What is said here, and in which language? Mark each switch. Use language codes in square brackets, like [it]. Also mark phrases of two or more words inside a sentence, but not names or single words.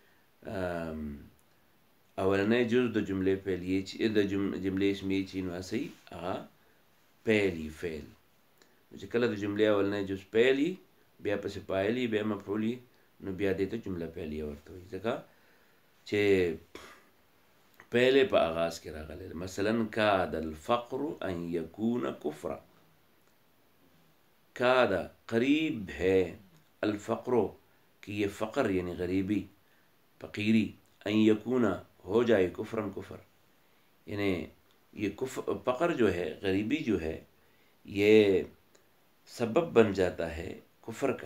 [ps] اولنی جز د جملې فعلیه چې د جملې اسمیه چې نو اسی هغه فعلی فعل، چې کله د جملې اولنی جز فعلی بیا پسې فاعلی بیا مفعولی نو بیا دې ته جمله فعلیه ورته وایي، ځکه چې پہلے پا آغاز کې راغلی۔ [ur] مثلا [ar] کاد الفقر ان یکون کفرا، [ur] کاد قریب ہے، الفقر کہ یہ فقر یعنی غریبی فقیری، [ar] ان یکون [ur] ہو جائے، کفرن کفر، یعنی یہ فقر جو ہے، غریبی جو ہے، یہ سبب بن جاتا ہے کفر کا۔